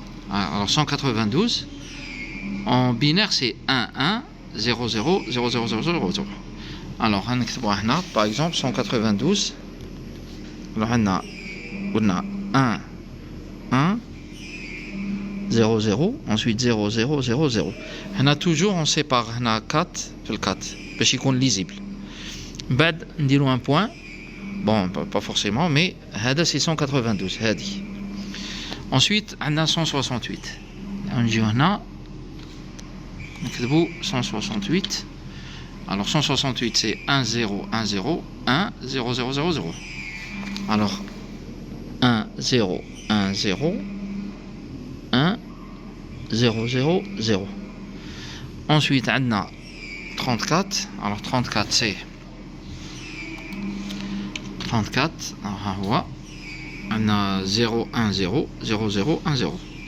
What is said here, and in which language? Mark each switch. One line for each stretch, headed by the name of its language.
French: Alors 192 en binaire c'est 1 1 0 0 0 0 0 0 0. alors
Arabic: هنكتبوها هنا
French: par exemple 192. alors
Arabic: هنا قلنا
French: 1 1 0 0 ensuite 0 0 0 0.
Arabic: هنا
French: toujours on sépare
Arabic: هنا 4 في ال 4 باش يكون lisible. بعد نديرو
French: un point. bon pas forcément mais هذا c'est 192 هذه.
Arabic: ensuite عندنا 168. نجيو هنا نكتبوا 168.
French: alors 168 c'est 1 0 1 0 1 0 0 0 0. alors 1 0 1 0 1 0 0 0.
Arabic: ensuite عندنا 34.
French: alors 34 c'est 34.
Arabic: alors ها هو عندنا 0 1 0 0 0 1 0.